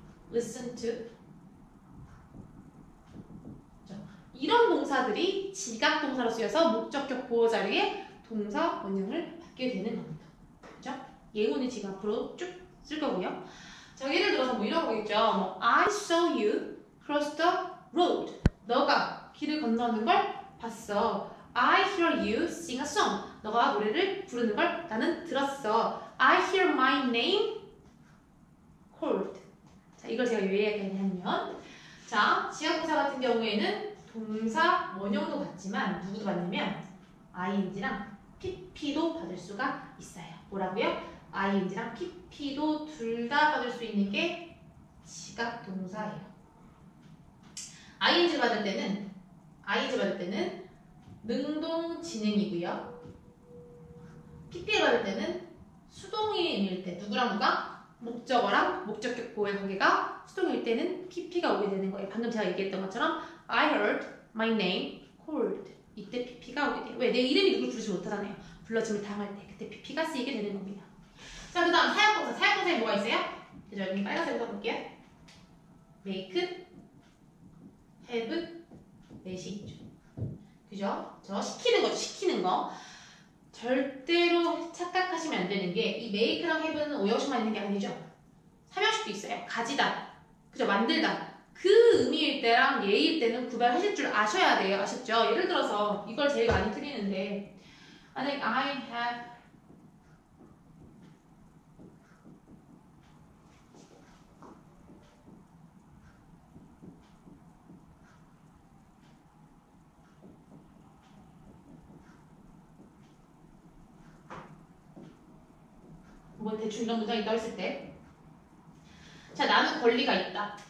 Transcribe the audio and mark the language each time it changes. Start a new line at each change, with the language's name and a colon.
English: listen to.
Korean: 이런 동사들이 지각 동사로 쓰여서 목적격 보호 자리에 동사 원형을 받게 되는 겁니다. 그죠? 예문은 지금 앞으로 쭉 쓸 거고요. 자, 예를 들어서 뭐 이런 거겠죠.
English: 뭐 I saw you cross the road.
Korean: 너가 길을 건너는 걸 봤어.
English: I hear you sing a song.
Korean: 너가 노래를 부르는 걸 나는 들었어.
English: I hear my name called.
Korean: 자, 이걸 제가 왜 얘기하냐면, 자, 지역동사 같은 경우에는 동사 원형도 받지만 누구도 받냐면 ing랑 pp도 받을 수가 있어요. 뭐라고요? ing랑 pp도 둘 다 받을 수 있는 게 지각 동사예요. ing 받을 때는 능동 진행이고요. pp 받을 때는 수동일 때 누구랑 누가? 목적어랑 목적격 보호의 관계가 수동일 때는 pp가 오게 되는 거예요. 방금 제가 얘기했던 것처럼
English: I heard my name called.
Korean: 이때 pp가 오게 돼요. 왜? 내 이름이 누굴 부르지 못하잖아요. 불러짐을 당할 때 그때 pp가 쓰이게 되는 겁니다. 자, 그 다음 사역동사. 사역동사에 뭐가 있어요? 그죠? 여기 빨간색으로 써볼게요.
English: make, have, make이죠.
Korean: 그죠? 저 시키는 거죠. 시키는 거. 절대로 착각하시면 안 되는 게 이 make랑 have는 오형식만 있는 게 아니죠. 삼형식도 있어요. 가지다. 그죠? 만들다. 그 의미일 때랑 예일 때는 구별하실 줄 아셔야 돼요. 아셨죠? 예를 들어서 이걸 제일 많이 틀리는데 만약에 I have 뭐 대충 이런 문장이 있다고 했을 때 자, 나는 권리가 있다.